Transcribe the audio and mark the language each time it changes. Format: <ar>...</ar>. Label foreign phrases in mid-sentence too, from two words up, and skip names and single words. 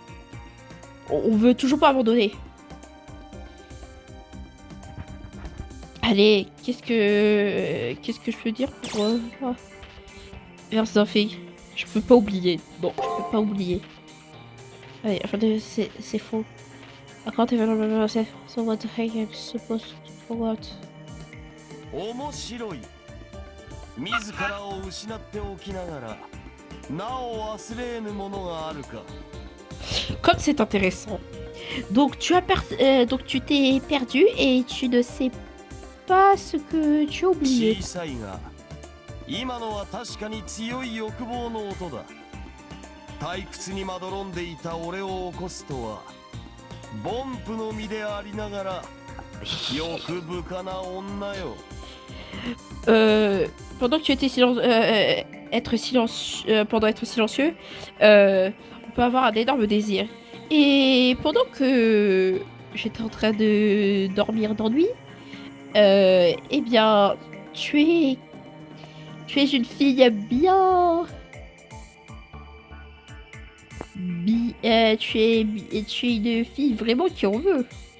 <fr>On veut toujours pas abandonner. Allez, qu'est-ce que je peux dire pour... Versailles. Je peux pas oublier. Non, je peux pas oublier. Allez, attendez, c'est faux.</fr> <en>I can't even remember myself. So what the heck am I supposed to for what?</en> <ja>面白い。自らを失っておきながら、なお忘れぬものがあるか。</ja> <fr>Comme c'est intéressant. Donc donc tu t'es perdu et tu ne sais pas ce que tu as oublié.</fr> <ja>小さいが、今のは確かに強い欲望の音だ。退屈にまどろんでいた俺を起こすとは、ボンプの身でありながら、欲深な女よ。</ja> <fr>Pendant que tu étais être silencieux, on peut avoir un énorme désir. Et pendant que j'étais en train de dormir d'ennui, eh bien, tu es une fille bien, tu es une fille vraiment qui en veut.</fr>